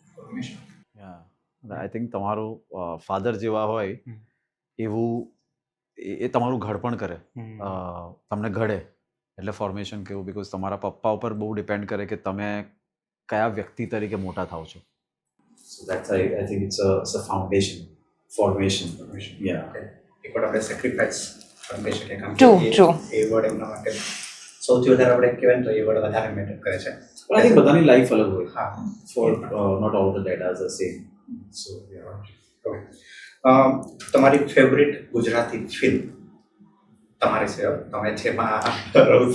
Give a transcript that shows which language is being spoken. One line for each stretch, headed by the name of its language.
English: I think
Gujarati: તમારું father જેવા હોય એવું એ તમારું ઘડપણ કરે તમને ઘડે એટલે ફોર્મેશન કેવું બિકોઝ તમારા પપ્પા ઉપર બહુ ડિપેન્ડ કરે કે તમે કયા વ્યક્તિ તરીકે મોટા થાવ છો
English: so that's I think it's a foundation formation yeah
Gujarati: એક વાર આપણે સેક્રિફાઈસ પણ કહી શકીએ કારણ
English: True,
Gujarati: કે
English: true.
Gujarati: એ વર્ડ એમના માટે સૌથી વધારે આપણે કહેવાય ને તો એ વર્ડ વધારે મેટર કરે છે
English: but I think
Gujarati: બધાની લાઈફ અલગ હોય હા
English: for not all the dads are the same so yeah
Gujarati: okay તમારી ફેવરિટ ગુજરાતી ફિલ્મ તમારી છે તમે જેમાં